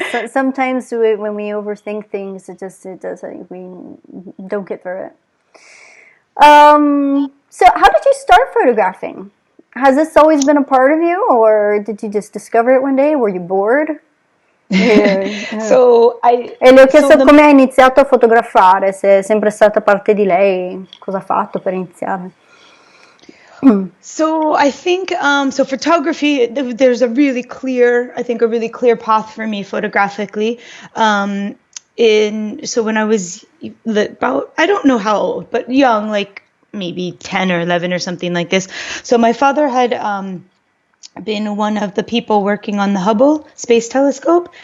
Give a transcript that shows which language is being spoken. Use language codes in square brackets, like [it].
[en] Sometimes when we overthink things, it doesn't, we don't get through it. So how did you start photographing? Has this always been a part of you, or did you just discover it one day? Were you bored? [it] E le ho chiesto come ha iniziato a fotografare, se è sempre stata parte di lei, cosa ha fatto per iniziare. [en] So I think photography, there's a really clear path for me photographically. So when I was about, I don't know how old, but young, like maybe 10 or 11 or something like this. So my father had been one of the people working on the Hubble Space Telescope.